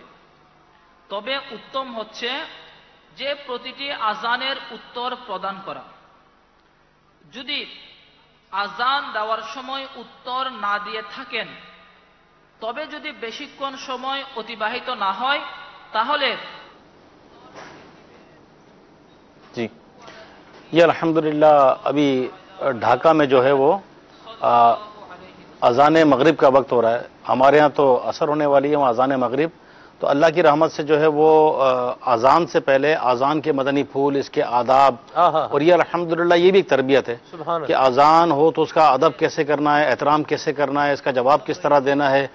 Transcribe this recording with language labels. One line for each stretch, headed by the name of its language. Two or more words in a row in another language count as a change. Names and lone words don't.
Bangla: তবে উত্তম হচ্ছে যে প্রতিটি আজানের উত্তর প্রদান করা. যদি আজান দেওয়ার সময় উত্তর না দিয়ে থাকেন, তবে যদি বেশিক্ষণ সময় অতিবাহিত না হয় তাহলে
Urdu: جی یہ الحمدللہ ابھی ڈھاکہ میں جو ہے وہ اذان مغرب کا وقت ہو رہا ہے. ہمارے ہاں تو اثر ہونے والی ہے, وہاں اذان مغرب تو اللہ کی رحمت سے جو ہے وہ اذان سے پہلے اذان کے مدنی پھول، اس کے آداب، اور یہ الحمدللہ یہ بھی ایک تربیت ہے کہ اذان ہو تو اس کا ادب کیسے کرنا ہے، احترام کیسے کرنا ہے، اس کا جواب کس طرح دینا ہے.